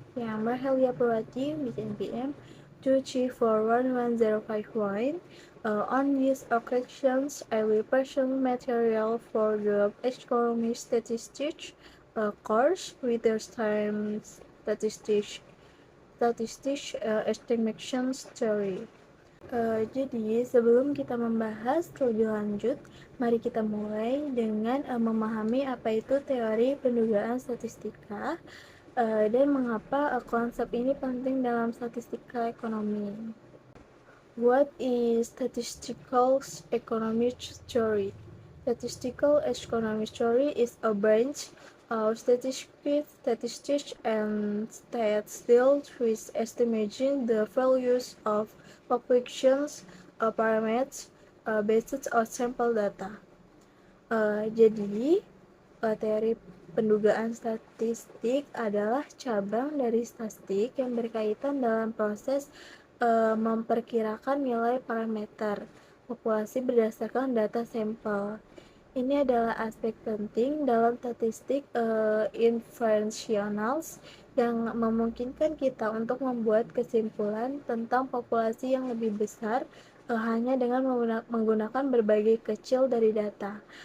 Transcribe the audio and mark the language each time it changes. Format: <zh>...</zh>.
<en>I am Mahalia Purwati with NPM 2341105. On these occasions, I will present material for the economic statistics course with the term statistics estimation theory.</en> <id>Jadi sebelum kita membahas lebih lanjut, mari kita mulai dengan memahami apa itu teori pendugaan statistika dan mengapa konsep ini penting dalam statistika ekonomi.</id> <en>What is statistical economic theory? Statistical economic theory is a branch of statistics and stats deals with estimating the values of populations parameters based on sample data.</en> <id>Jadi, teori pendugaan statistik adalah cabang dari statistik yang berkaitan dalam proses memperkirakan nilai parameter populasi berdasarkan data sampel. Ini adalah aspek penting dalam statistik inferensials yang memungkinkan kita untuk membuat kesimpulan tentang populasi yang lebih besar hanya dengan menggunakan berbagai kecil dari data.</id>